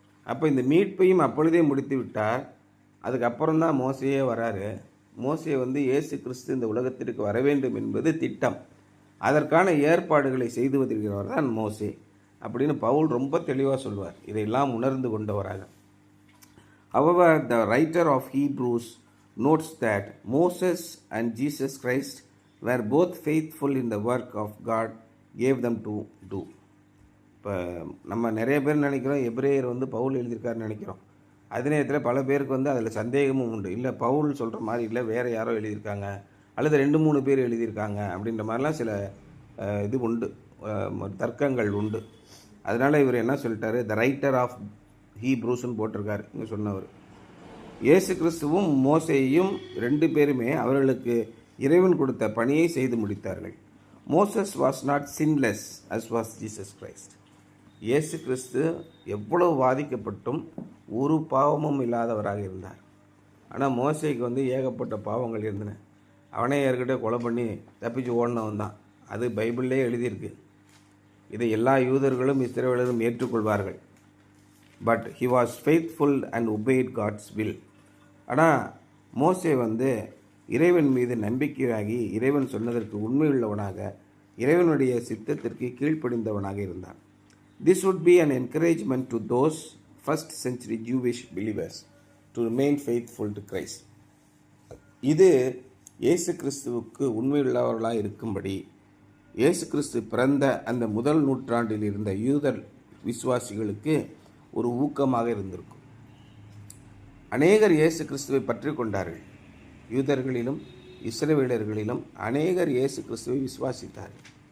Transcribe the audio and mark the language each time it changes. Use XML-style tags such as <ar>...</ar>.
<ta>அப்போ இந்த மீட்பையும் அப்பொழுதே முடித்து விட்டார். அதுக்கப்புறம் தான் மோசையே வராரு. மோசே இயேசு கிறிஸ்து இந்த உலகத்திற்கு வர வேண்டும் என்பது திட்டம். அதற்கான ஏற்பாடுகளை செய்து வருகிறவர் தான் மோசே அப்படின்னு பவுல் ரொம்ப தெளிவாக சொல்வார். இதையெல்லாம் உணர்ந்து கொண்டவராக.</ta> <en>However, the writer of Hebrews notes that Moses and Jesus Christ were both faithful in the work of God gave them to do.</en> <ta>இப்போ நம்ம நிறைய பேர் நினைக்கிறோம் எபிரேயர் பவுல் எழுதியிருக்காருன்னு நினைக்கிறோம். அதே நேரத்தில் பல பேருக்கு வந்து அதில் சந்தேகமும் உண்டு. இல்லை பவுல் சொல்கிற மாதிரி இல்லை, வேறு யாரோ எழுதியிருக்காங்க, அல்லது 2-3 பேர் எழுதியிருக்காங்க அப்படின்ற மாதிரிலாம் சில இது உண்டு, தர்க்கங்கள் உண்டு. அதனால் இவர் என்ன சொல்லிட்டாரு,</ta> <en>the writer of ஹீப்ரூஸ்ன்னு</en> <ta>போட்டிருக்காரு இங்கே சொன்னவர். இயேசு கிறிஸ்துவும் மோசேயும் 2 பேருமே அவர்களுக்கு இறைவன் கொடுத்த பணியை செய்து முடித்தார்கள்.</ta> <en>Moses was not sinless as was Jesus Christ.</en> <ta>இயேசு கிறிஸ்து எவ்வளவு பாதிக்கப்பட்டும் ஒரு பாவமும் இல்லாதவராக இருந்தார். ஆனால் மோசேக்கு வந்து ஏகப்பட்ட பாவங்கள் இருந்தன. அவனே ஏற்கிட்ட கொலை பண்ணி தப்பிச்சு ஓடினவன் தான். அது பைபிள்லேயே எழுதியிருக்கு. இதை எல்லா யூதர்களும் இஸ்ரவேலரும் ஏற்றுக்கொள்வார்கள்.</ta> <en>But he was faithful and obeyed God's will.</en> <ta>ஆனால் மோசே வந்து இறைவன் மீது நம்பிக்கையாகி இறைவன் சொன்னதற்கு உண்மையுள்ளவனாக, இறைவனுடைய சித்தத்திற்கு கீழ்ப்படிந்தவனாக இருந்தான்.</ta> <en>This would be an encouragement to those first century Jewish believers to remain faithful to Christ.</en> <ta>இது இயேசு கிறிஸ்துவுக்கு உண்மையுள்ளவர்களாக இருக்கும்படி இயேசு கிறிஸ்து பிறந்த அந்த முதல் நூற்றாண்டில் இருந்த யூதர் விசுவாசிகளுக்கு ஒரு ஊக்கமாக இருந்திருக்கும். அநேகர் இயேசு கிறிஸ்துவை பற்றி கொண்டார்கள். யூதர்களிலும் இஸ்ரவேலர்களிலும் அநேகர் இயேசு கிறிஸ்துவை விசுவாசித்தார்கள்.</ta>